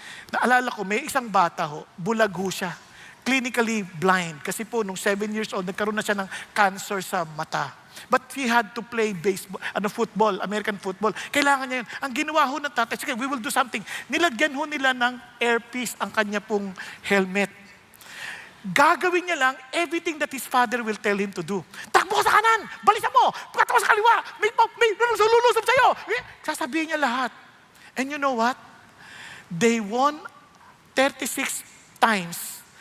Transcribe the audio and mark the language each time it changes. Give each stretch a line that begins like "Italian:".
Filipino: Naalala ko, may isang bata ho, bulag ho siya.
English: Clinically blind.
Filipino: Kasi po, nung 7 years old, nagkaroon na siya ng cancer sa mata.
English: But he had to play baseball, football, American football.
Filipino: Kailangan niya yun. Ang ginawa ho ng tatay, sige,
English: we will do something.
Filipino: Nilagyan ho nila ng earpiece ang kanya pong helmet. Gagawin niya lang
English: everything that his father will tell him to do.
Filipino: Takbo ka sa kanan! Balisan mo! Pagkatawa sa kaliwa! May lulusob sa'yo! Sasabihin niya lahat.
English: And you know what? They won 36 times.